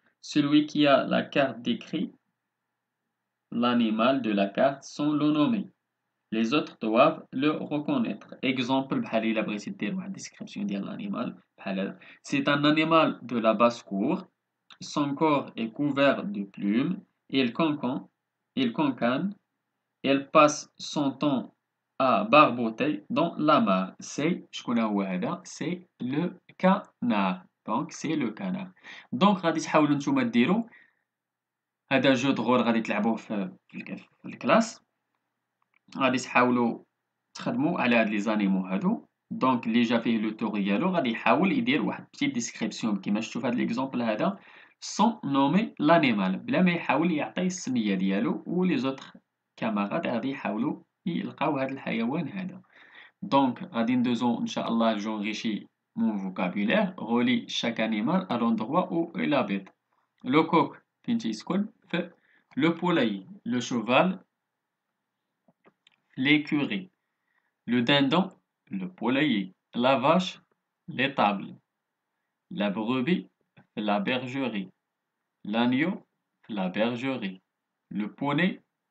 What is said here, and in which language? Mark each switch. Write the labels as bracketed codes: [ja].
[fr] Celui qui a la carte décrit l'animal de la carte sans le nommer. Les autres doivent le reconnaître. [ar] Exemple, بحال إلا بغيتي دير واحد description ديال l'animal بحال هذا. [fr] C'est un animal de la basse-cour. Son corps est couvert de plumes. Il concane. Il passe son temps à barboter dans la mare. [ar] شكون هو هذا؟ [fr] C'est le canard. Donc c'est le canard. [ar] Donc غادي تحاولوا نتوما ديروا هذا [fr] جو دغول [ar] غادي تلعبوه في الكلاس. غادي تحاولوا تخدموا على هاد لي زانيمو هادو. دونك اللي جا فيه لو تور ديالو غادي يحاول يدير واحد [fr] بتيت ديسكريبسيون [ar] كيما شفتوا في هاد ليكزومبل هذا [fr] سون نومي لانيمال [ar] بلا ما يحاول يعطي السميه ديالو و لي زوتر كاماراد غادي يحاولوا يلقاو هاد الحيوان هذا. دونك غادي ندوزو ان شاء الله جونغيشي مون فوكابولير. [fr] غولي شاك انيمال à l'endroit où il habite. لو كوك [ar] فين تيسكن؟ في لو بولاي. [fr] لو شوفال l'écurie, le dindon, le poulailler, la vache, l'étable, la brebis, la bergerie, l'agneau, la bergerie, le poney,